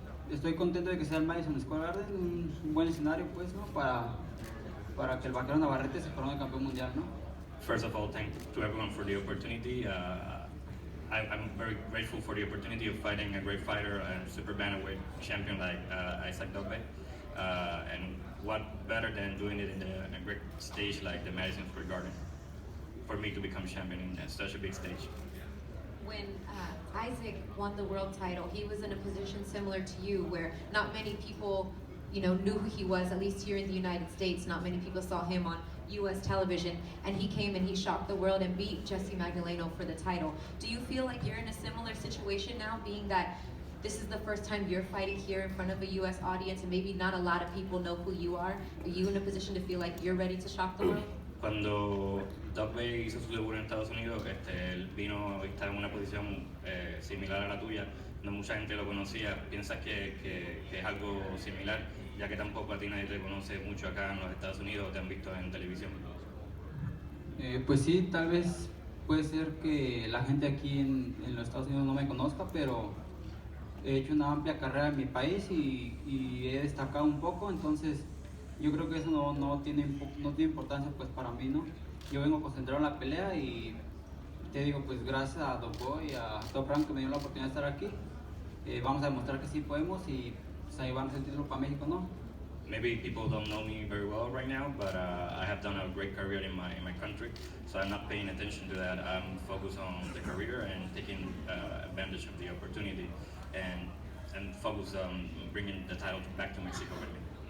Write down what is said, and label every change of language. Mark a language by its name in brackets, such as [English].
[Spanish] Estoy contento de que sea el Madison Square Garden, un buen escenario pues, ¿no? Para que el Vaquero Navarrete se corone campeón mundial, ¿no? [English] First of all, thank to everyone for the opportunity. I'm very grateful for the opportunity of fighting a great fighter and super bantamweight champion like Isaac Dogbe. And what better than doing it in a great stage like the Madison Square Garden for me to become champion in such a big stage. When Isaac won the world title, he was in a position similar to you where not many people knew who he was, at least here in the United States. Not many people saw him on U.S. television, and he came and he shocked the world and beat Jesse Magdaleno for the title. Do you feel like you're in a similar situation now, being that this is the first time you're fighting here in front of a U.S. audience and maybe not a lot of people know who you are? Are you in a position to feel like you're ready to shock the world? [Spanish] Cuando Dogbe hizo su debut en Estados Unidos, él vino y está en una posición similar a la tuya, no mucha gente lo conocía. ¿Piensas que es algo similar, ya que tampoco a ti nadie te conoce mucho acá en los Estados Unidos o te han visto en televisión? Pues sí, tal vez puede ser que la gente aquí en los Estados Unidos no me conozca, pero he hecho una amplia carrera en mi país y he destacado un poco, entonces yo creo que eso no tiene importancia pues para mí, ¿no? Yo vengo concentrado en la pelea y te digo, pues gracias a Dogbe y a Top Rank que me dio la oportunidad de estar aquí, vamos a demostrar que sí podemos y pues, ahí vamos el título para México, ¿no? [English] Maybe people don't know me very well right now, but I have done a great career in my country, so I'm not paying attention to that. I'm focused on the career and taking advantage of the opportunity, and focus on bringing the title back to Mexico with me.